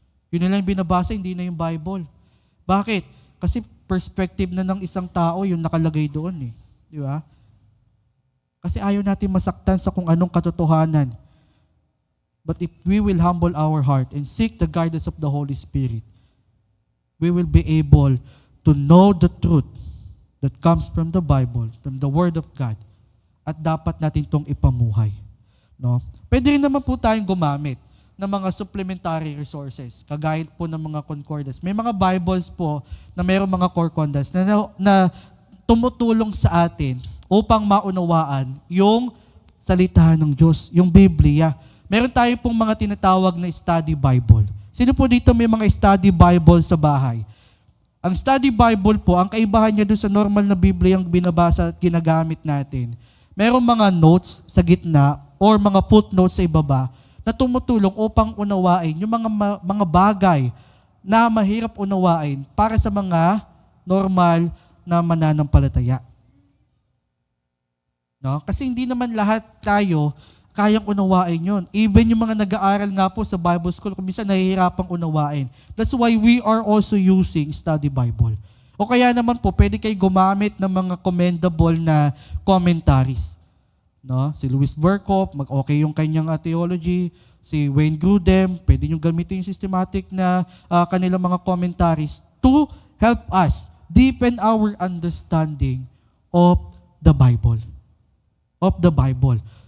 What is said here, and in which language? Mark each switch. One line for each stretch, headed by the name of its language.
Filipino: Yun na lang binabasa, hindi na yung Bible. Bakit? Kasi perspective na ng isang tao yung nakalagay doon Di ba? Kasi ayaw natin masaktan sa kung anong katotohanan.
English: But if we will humble our heart and seek the guidance of the Holy Spirit, we will be able to know the truth that comes from the Bible, from the Word of God,
Filipino: at dapat natin itong ipamuhay. No? Pwede rin naman po tayong gumamit ng mga supplementary resources, kagaya po ng mga concordance. May mga Bibles po na mayroong mga concordance na tumutulong sa atin upang maunawaan yung salita ng Diyos, yung Biblia. Meron tayo pong mga tinatawag na study Bible. Sino po dito may mga study Bible sa bahay? Ang study Bible po, ang kaibahan niya doon sa normal na Biblia yung binabasa at ginagamit natin, merong mga notes sa gitna or mga footnotes sa ibaba na tumutulong upang unawain yung mga bagay na mahirap unawain para sa mga normal na mananampalataya. No? Kasi hindi naman lahat tayo kayang unawain yun. Even yung mga nag-aaral nga po sa Bible School, kung minsan nahihirapang unawain.
English: That's why we are also using study Bible.
Filipino: O kaya naman po, pwede kayo gumamit ng mga commendable na commentaries. No? Si Louis Berkhoff, okay yung kanyang theology.
English: Si Wayne Grudem,
Filipino: pwede nyo gamitin yung systematic na kanilang mga commentaries
English: to help us deepen our understanding of the Bible. Of the Bible.